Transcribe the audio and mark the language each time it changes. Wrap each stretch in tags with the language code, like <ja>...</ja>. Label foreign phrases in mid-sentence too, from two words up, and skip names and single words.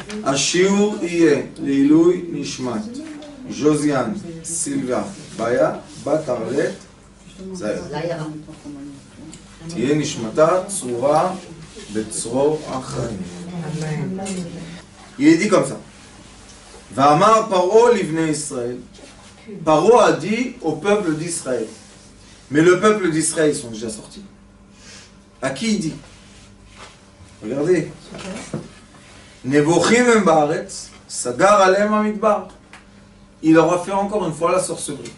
<he>השיעור יהיה לעילוי נשמת ז'וזיאן סילבה ביה, בת ארלט זהר. תהיה נשמתה צרורה בצרור החיים.</he> <fr>Il est dit comme ça.</fr> <he>ויאמר פרעה לבני ישראל.</he> <fr>Paro a dit au peuple d'Israël. Mais le peuple d'Israël, ils sont déjà sortis. À qui il dit? Regardez.</fr> <he>נבכים הם בארץ, סגר עליהם המדבר.</he> <fr>Il leur a fait encore une fois la sorcellerie.</fr>